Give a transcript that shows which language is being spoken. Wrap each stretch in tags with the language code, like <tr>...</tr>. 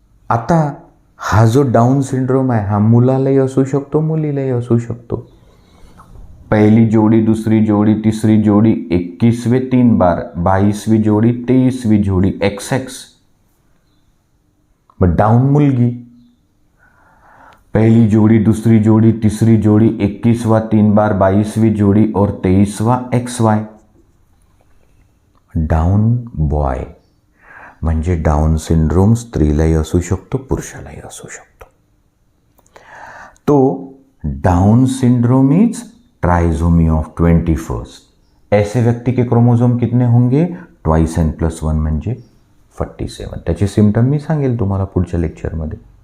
<mr>आता हा जो डाऊन सिंड्रोम आहे हा मुलालाही असू शकतो, मुलीलाही असू शकतो. पहिली जोडी, दुसरी जोडी, तिसरी जोडी</mr> <hi>21वें 3 बार,</hi> <mr>22वीं जोडी, 23वीं जोडी XX. मग डाऊन मुलगी.</mr> <hi>पहली जोड़ी, दूसरी जोड़ी, तीसरी जोड़ी, 21वां 3 बार, 22वीं जोड़ी और 23वां XY.</hi> <en>Down boy.</en> <mr>म्हणजे डाऊन सिंड्रोम स्त्रीलाही असू शकतो, पुरुषालाही असू शकतो.</mr> <en>तो down syndrome is trisomy of 21st.</en> <hi>ऐसे व्यक्ति के क्रोमोझोम कितने होंगे?</hi> <mr>2n+1 म्हणजे 47. त्याचे सिम्पटम मी सांगेल तुम्हाला पुढच्या लेक्चरमध्ये.</mr>